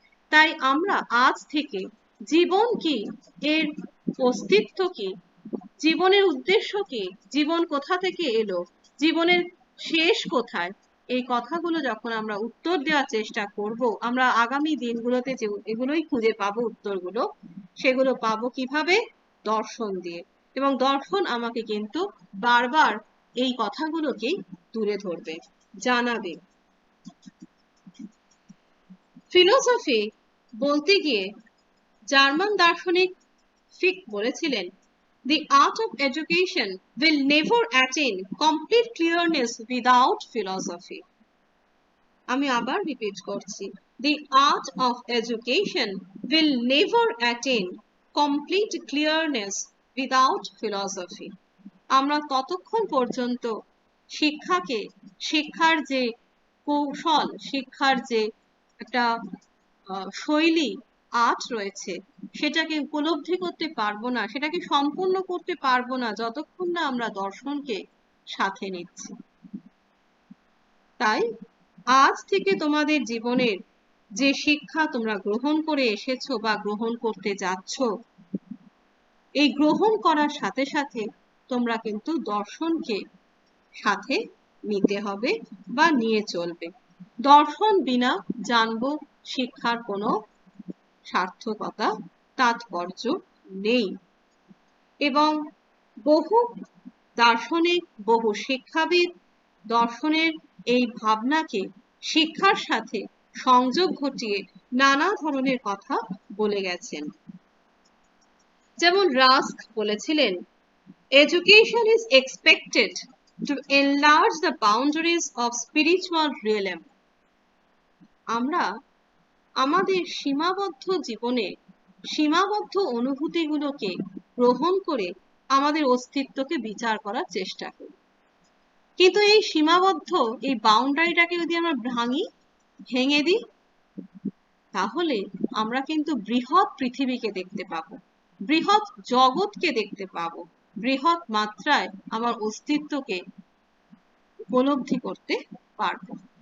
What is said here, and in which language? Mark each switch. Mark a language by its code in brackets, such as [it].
[bn] তাই আমরা আজ থেকে জীবন কি, এর অস্তিত্ব কি, জীবনের উদ্দেশ্য কি, জীবন কোথা থেকে এলো, জীবনের শেষ কোথায়, এই কথাগুলো যখন আমরা উত্তর দেওয়ার চেষ্টা করব, আমরা আগামী দিনগুলোতে যে এগুলোই খুঁজে পাবো উত্তরগুলো, সেগুলো পাবো কিভাবে? দর্শন দিয়ে। এবং দর্শন আমাকে কিন্তু বারবার এই কথাগুলোকেই তুলে ধরবে, জানাবে। ফিলোসফি বলতে গিয়ে জার্মান দার্শনিক ফিক বলেছিলেন, [en] the art of education will never attain complete clearness without philosophy. [bn] আমি আবার রিপিট করছি, [en] the art of education will never attain complete clearness without philosophy. [bn] আমরা ততক্ষণ পর্যন্ত শিক্ষাকে, শিক্ষার যে কৌশল, শিক্ষার যে একটা শৈলী, আর্ট রয়েছে, সেটাকে উপলব্ধি করতে পারবো না, সেটাকে সম্পূর্ণ করতে পারবো না যতক্ষণ না আমরা দর্শনকে সাথে নিচ্ছি। তাই আজ থেকে তোমাদের জীবনের যে শিক্ষা তোমরা গ্রহণ করে এসেছো বা গ্রহণ করতে যাচ্ছ, এই গ্রহণ করার সাথে সাথে তোমরা কিন্তু দর্শনকে সাথে নিতে হবে বা নিয়ে চলবে। দর্শন বিনা জানবো শিক্ষার কোনো সার্থকতা, তাৎপর্য নেই। এবং বহু দার্শনিক, বহু শিক্ষাবিদ দর্শনের এই ভাবনাকে শিক্ষার সাথে সংযোগ ঘটিয়ে নানা ধরনের কথা বলে গেছেন। যেমন রাস্ক বলেছিলেন, [en] education is expected to enlarge the boundaries of spiritual realm. [bn] আমরা আমাদের সীমাবদ্ধ জীবনে সীমাবদ্ধ অনুভূতিগুলোকে গ্রহণ করে আমাদের অস্তিত্বকে বিচার করার চেষ্টা করি, কিন্তু এই সীমাবদ্ধ এই বাউন্ডারিটাকে যদি আমরা ভেঙে দিই, তাহলে আমরা কিন্তু বৃহৎ পৃথিবীকে দেখতে পাবো, বৃহৎ জগৎকে দেখতে পাবো, বৃহৎ মাত্রায় আমার অস্তিত্বকে উপলব্ধি করতে পারবো।